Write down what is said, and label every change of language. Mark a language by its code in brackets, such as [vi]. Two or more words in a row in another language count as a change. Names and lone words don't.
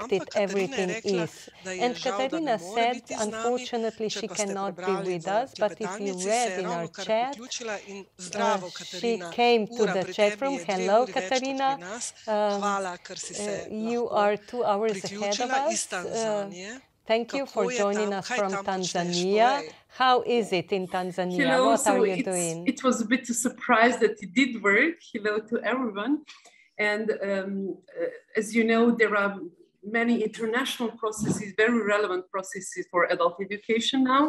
[sl] Ampak Katarina je rekla, da je žal, da ne more biti z nami. Če pa ste prebrali v klepetalnici, se je ravno kar priključila. In zdravo, Katarina, ura pri tebi je 2 uri več kot pri nas. Hvala, ker si se lahko priključila iz Tanzanije. [en] Thank you for joining us from Tanzania. How is it in Tanzania? Hello, what are you doing? It was a bit a surprise that it did work. Hello to everyone. And as you know, there are many international processes, very relevant processes for adult education now.